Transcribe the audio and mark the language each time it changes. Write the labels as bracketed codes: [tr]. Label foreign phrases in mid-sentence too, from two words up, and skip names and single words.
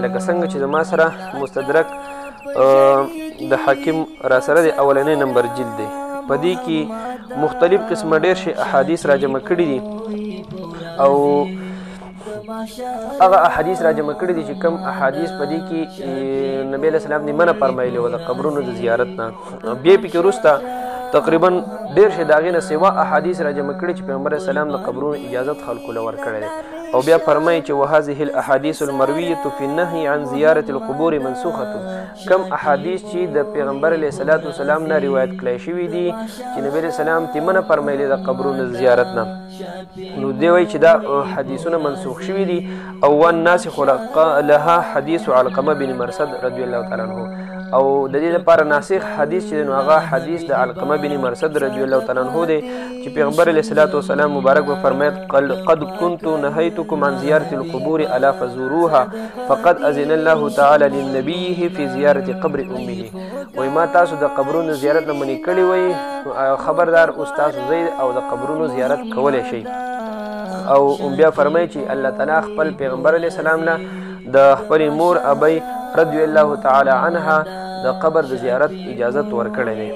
[ps] لکه څنګه چې زما سره مستدرک د حاکم را سره د اولنی نمبر جلد دی په دې کې مختلف قسمه ډېر شي احادیث راجمع کړي دي او هغه احادیث راجمع کړي دي چې کوم احادیث په دې کې نبی [ar] علیه السلام [ps] د منع فرمایلي وه د قبرونو د زیارت نه. بیا پکې وروسته تقریبا ډېر شي د هغې نه سوا احادیث راجمع کړي چې پیغمبر [ar] علیه السلام [ps] د قبرونو اجازت خلکو له ورکړی دی. او بیا فرمایي چې [ar] وهذه الاحاديث المرويه في النهي عن زياره القبور منسوخه. [ps] کم احادیث چې د پیغمبر [ar] علیه الصلاة والسلام [ps] نه روایت کړی شوي دي چې نبی [ar] علیه السلام [ps] ترې منع فرمایلي د قبرونو زیارت نه نو دی وایي چې دا حدیثونه منسوخ شوي دي. او [ar] والناسخ لها [ps] حدیث علقمه بن مرصد [ar] رضی الله تعالی عنه [ps] او د دې لپاره ناسخ حدیث چې نو هغه حدیث د علقمه بن مرصد [ar] رضی الله تعالی عنه [ps] دی چې پیغمبر [ar] علیه الصلاة والسلام [ps] مبارک به فرمایي [ar] قد كنت نهيتكم عن زيارة القبور ألا فزوروها فقد أذن الله تعالى لنبيه في زيارة قبر أمه. [ps] وای ما تاسو د قبرونو زیارت نه منې کړي وای خبردار اوس تاسو ځئ او د قبرونو زیارت کولی شئ. او بیا فرمایي چې الله تعالی خپل پیغمبر [ar] علیه السلام [ps] نه د خپلې مور ابی [ar] رضی الله تعالی عنها [ps] د قبر د زیارت اجازت ورکړی دی.